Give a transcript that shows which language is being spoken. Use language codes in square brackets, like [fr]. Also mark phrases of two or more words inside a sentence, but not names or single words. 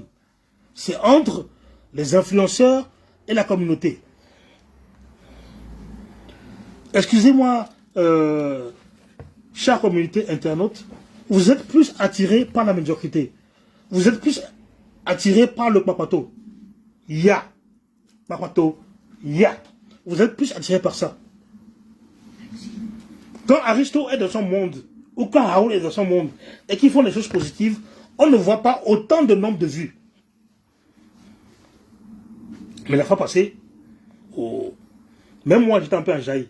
[fr] C'est entre les influenceurs et la communauté. Excusez-moi, chère communauté internaute, vous êtes plus attirés par la médiocrité. Vous êtes plus attirés par le papato. Ya. Papato. Ya. Vous êtes plus attirés par ça. Quand Aristote est dans son monde, ou quand Raoul est dans son monde, et qu'ils font des choses positives, on ne voit pas autant de nombre de vues. Mais la fois passée, oh, même moi, j'étais un peu enjaillé.